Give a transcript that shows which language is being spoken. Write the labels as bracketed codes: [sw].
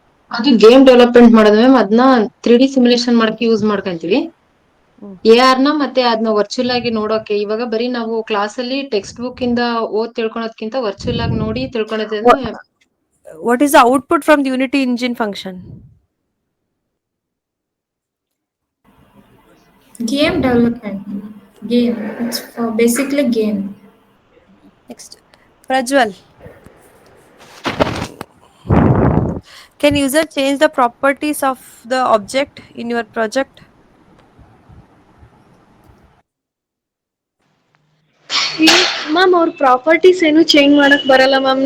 [kn] ಅದು game development ಮಾಡೋದು ma'am ಅದನ್ನ 3D ಸಿಮ್ಯುಲೇಷನ್ ಮಾಡಕ್ಕೆ ಯೂಸ್ ಮಾಡ್ಕೊಂತೀವಿ. ಹ್ಮ್. ಎ ಆರ್ ನ ಮತ್ತೆ ಅದನ್ನ ವರ್ಚುವಲ್ ಆಗಿ ನೋಡೋಕೆ ಇವಾಗ ಬರೀ ನಾವು ಕ್ಲಾಸ್ ಅಲ್ಲಿ ಟೆಕ್ಸ್ಟ್ ಬುಕ್ ಇಂದ ಓದ್ ತಿಳ್ಕೊಳೋದ್ಕಿಂತ ವರ್ಚುವಲ್ ಆಗಿ ನೋಡಿ ತಿಳ್ಕೊಳೋದ್ರಿಂದ. [en] What is the output from the Unity engine function? Game development. Game. It's for basically game. Next, Prajwal. Can user change the properties of the object in your project? [kn] Ma'am ಅವ್ರ properties ಏನು change ಮಾಡಕ್ ಬರಲ್ಲ ma'am.